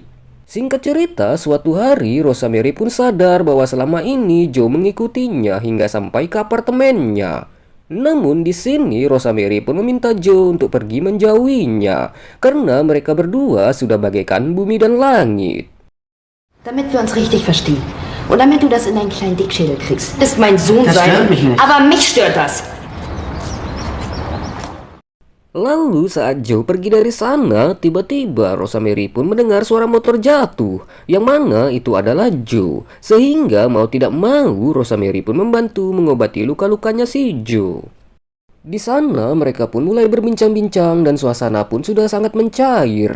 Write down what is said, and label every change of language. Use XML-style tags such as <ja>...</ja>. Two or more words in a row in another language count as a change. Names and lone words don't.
<id>Singkat cerita, suatu hari Rosemary pun sadar bahwa selama ini Joe mengikutinya hingga sampai ke apartemennya. Namun di sini Rosemary pun meminta Joe untuk pergi menjauhinya, karena mereka berdua sudah bagaikan bumi dan langit.</id> <de>Damit wir uns richtig verstehen und damit du das in deinen kleinen Dickschädel kriegst. Ist mein Sohn Das sein, stört mich nicht. aber mich stört das.</de> <id>Lalu saat Joe pergi dari sana, tiba-tiba Rosemary pun mendengar suara motor jatuh, yang mana itu adalah Joe. Sehingga mau tidak mau Rosemary pun membantu mengobati luka-lukanya si Joe. Di sana mereka pun mulai berbincang-bincang dan suasana pun sudah sangat mencair.</id>